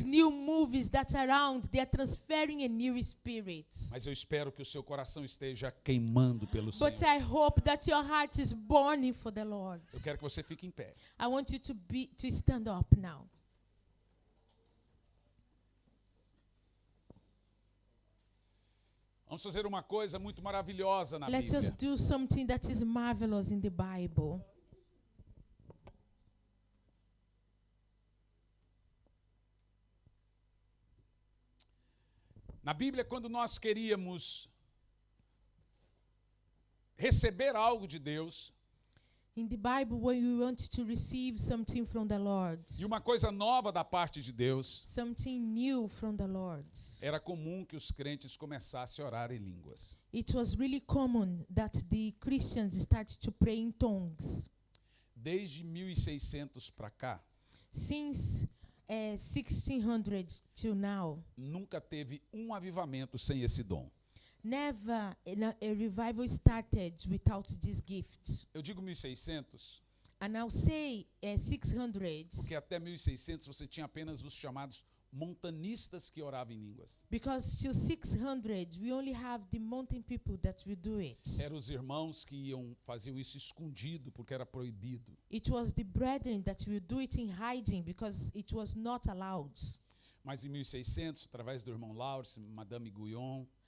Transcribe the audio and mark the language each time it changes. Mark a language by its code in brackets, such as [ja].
[en] these new movies that are around, they are transferring a new spirit. [pt] Mas eu espero que o seu coração esteja queimando pelo [en] But [pt] Senhor. [en] I hope that your heart is burning for the Lord. [pt] Eu quero que você fique em pé. [en] I want you to stand up now. [pt] Vamos fazer uma coisa muito maravilhosa na [en] Let us [pt] Bíblia. [en] do something that is marvelous in the Bible. [pt] Na Bíblia, quando nós queríamos receber algo de Deus, [en] In the Bible, when we want to receive something from the Lord, [pt] e uma coisa nova da parte de Deus, [en] something new from the Lord, [pt] era comum que os crentes começassem a orar em línguas. [en] it was really common that the Christians start to pray in tongues. [pt] Desde 1600 para cá, [en] Since 1600 till now, [pt] nunca teve um avivamento sem esse dom. [en] never a revival started without this gift. [pt] Eu digo 1600 [en] And I'll say 600 [pt] porque até 1600 você tinha apenas os chamados montanistas que oravam em línguas. [en] because till 600 we only have the mountain people that will do it. [pt] Eram os irmãos que faziam isso escondido porque era proibido. [en] It was the brethren that will do it in hiding because it was not allowed. [pt] Mas em 1600, através do irmão Lawrence, Madame Guyon,